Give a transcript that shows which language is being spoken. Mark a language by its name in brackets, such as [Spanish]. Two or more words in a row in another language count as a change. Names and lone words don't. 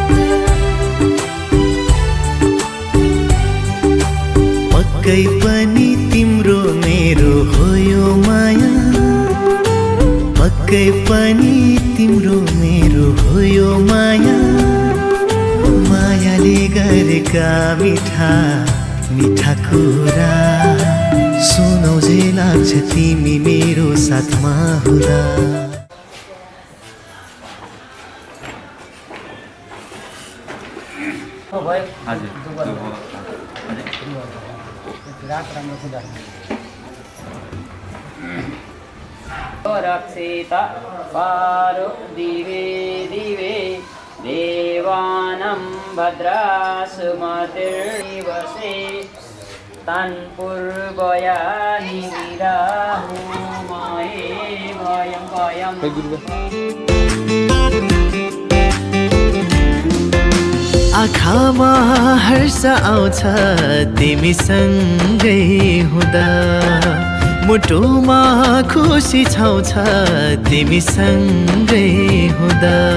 [Nepali] पक्कै पनि तिम्रो मेरो हो यो माया पक्कै पनि तिम्रो मेरो हो यो माया मायाले गरेका मिठा मिठा कुरा सुनौझै लाग्छ तिमी मेरो साथमा हुँदा [Sanskrit] रक्षित पारो दिवे दिवे देवानं भद्रासुमतिर्दिवसे तन्पूर्वयानि विराहो मये भयं भयम् [Nepali] आँखामा हर्ष आउँछ तिमीसँगै हुँदा मुटुमा खुसी छाउँछ तिमीसँगै हुँदा